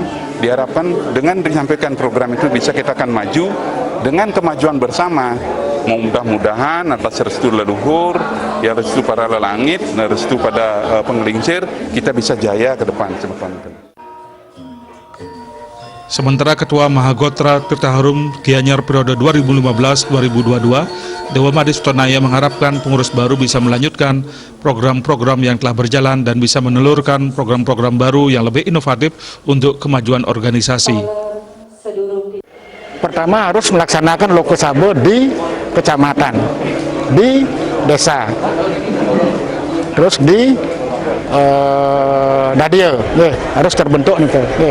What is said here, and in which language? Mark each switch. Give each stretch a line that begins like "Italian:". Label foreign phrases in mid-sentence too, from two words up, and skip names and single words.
Indonesian: Diharapkan dengan disampaikan program itu bisa kita akan maju dengan kemajuan bersama. Mudah-mudahan atas restu leluhur, ya restu para lelangit, restu pada penggelingsir, kita bisa jaya ke depan semeton itu. Sementara Ketua Mahagotra Tirta Harum Gianyar periode 2015-2022, Dewa Madi Sutonaya mengharapkan pengurus baru bisa melanjutkan program-program yang telah berjalan dan bisa menelurkan program-program baru yang lebih inovatif untuk kemajuan organisasi. Pertama harus melaksanakan Lokasaba di kecamatan, di desa, terus di Dadia, harus terbentuk nih.